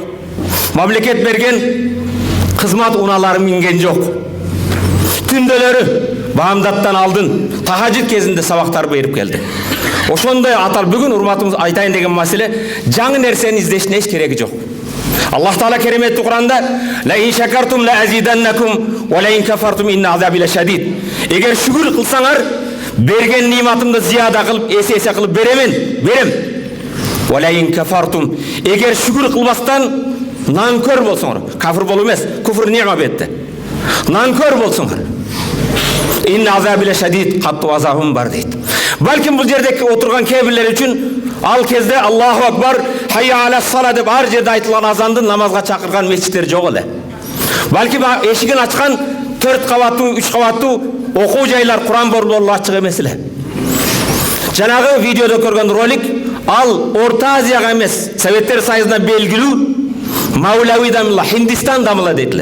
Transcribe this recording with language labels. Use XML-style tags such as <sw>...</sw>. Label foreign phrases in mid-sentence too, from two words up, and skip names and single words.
<ky>Мамлекет берген кызмат унаалары минген жок. Түндөлөрү баамдаттан алдын тахажжуд кезинде сабактар берип келди. Ошондой атал бүгүн урматыбыз айтайын деген маселе, жаңы нерсени издештин эч кереги жок. Аллах Таала кереметти Кур'анда</ky> <ar>"لئن شكرتم لأزيدنكم ولئن كفرتم إن عذابي لشديد".</ar> <ky>Эгер шүгүр кылсаңар, берген ниматымды зияда кылып, эсе кылып берем.</ky> <ar>ولئن كفرتم,</ar> <ky>эгер шүгүр кылбастан нанкөр болсоңор, кафир болуу эмес, куфр нима бетте. Нанкөр болсоңор,</ky> <ar>إن عذابي لشديد,</ar> <ky>каттуу азабым бар дейт. Балким бул жерде отурган кээ-бирлер үчүн ал кезде</ky> <ar>الله أكبر حي على الصلاة</ar> <ky>деп ар жерде айтылган азанды намазга чакырган мечиттер жок эле. Балким эшигин ачкан 4 кабаттуу, 3 кабаттуу окуу жайлар, Кур'ан борбору ачык эмес эле. Жанагы видеодо көргөн ролик ал Орто Азияга эмес, Советтер Союзуна белгилүү Маулави дамла, Хиндистан дамла дейтиле.</ky>